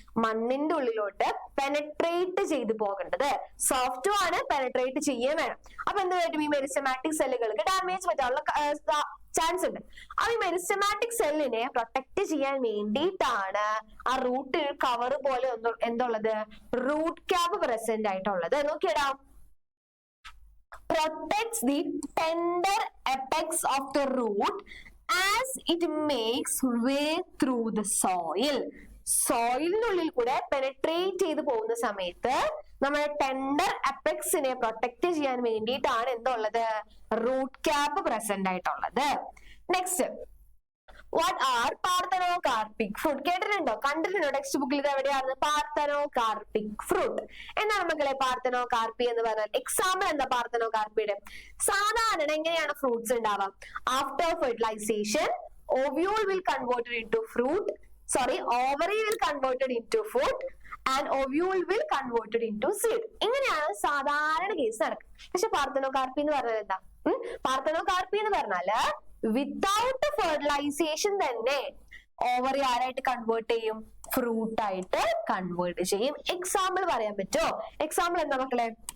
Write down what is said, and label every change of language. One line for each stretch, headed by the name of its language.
Malayalam: മണ്ണിന്റെ ഉള്ളിലോട്ട് പെനട്രേറ്റ് ചെയ്ത് പോകേണ്ടത്. സോഫ്റ്റും ആണ്, പെനട്രേറ്റ് ചെയ്യാൻ വേണം. അപ്പൊ എന്ത് പറ്റും? ഈ മെരിസ്റ്റമാറ്റിക് സെല്ലുകൾക്ക് ഡാമേജ് പറ്റാനുള്ള ചാൻസ് ഉണ്ട്. അപ്പൊ ഈ മെരിസ്റ്റമാറ്റിക് സെല്ലിനെ പ്രൊട്ടക്ട് ചെയ്യാൻ വേണ്ടിയിട്ടാണ് ആ റൂട്ടിൽ കവർ പോലെ എന്തുള്ളത്? റൂട്ട് ക്യാപ്പ് പ്രസന്റ് ആയിട്ടുള്ളത്. നോക്കിയടാ,
English: protects the tender apex of the root as it makes way through the soil.
Malayalam: സോയിലിനുള്ളിൽ കൂടെ പെനട്രേറ്റ് ചെയ്ത് പോകുന്ന സമയത്ത് നമ്മുടെ ടെൻഡർ അപ്പെക്സിനെ പ്രൊട്ടക്ട് ചെയ്യാൻ വേണ്ടിയിട്ടാണ് എന്തുള്ളത്? റൂട്ട് ക്യാപ്പ് പ്രസന്റ് ആയിട്ടുള്ളത്.
English: Next, what are parthenocarpic fruit?
Malayalam: കേട്ടിട്ടുണ്ടോ? കണ്ടിട്ടുണ്ടോ? ടെക്സ്റ്റ് ബുക്കിൽ ഇത് എവിടെയാണ്? പാർത്തനോകാർപ്പിക് ഫ്രൂട്ട് എന്നാണ് മക്കളെ പാർത്തനോകാർപ്പി എന്ന് പറഞ്ഞാൽ. എക്സാമ്പിൾ എന്താ പാർത്തനോകാർപ്പിയുടെ? സാധാരണ എങ്ങനെയാണ് ഫ്രൂട്ട്സ് ഉണ്ടാവാം?
English: After fertilisation ovule will converted into fruit. Ovary will converted into fruit and ovule will converted into seed.
Malayalam: ഇങ്ങനെയാണ് സാധാരണ കേസ് നടക്കുന്നത്. പക്ഷെ പാർത്തനോകാർപ്പി എന്ന് പറഞ്ഞാൽ എന്താ? പാർത്തനോകാർപ്പി എന്ന് പറഞ്ഞാല് വിത്തൗട്ട് ഫെർട്ടിലൈസേഷൻ തന്നെ ഓവറി ആരായിട്ട് കൺവേർട്ട് ചെയ്യും? ഫ്രൂട്ട് ആയിട്ട് കൺവേർട്ട് ചെയ്യും. എക്സാമ്പിൾ പറയാൻ പറ്റുമോ? എക്സാമ്പിൾ എന്താ മക്കളെ?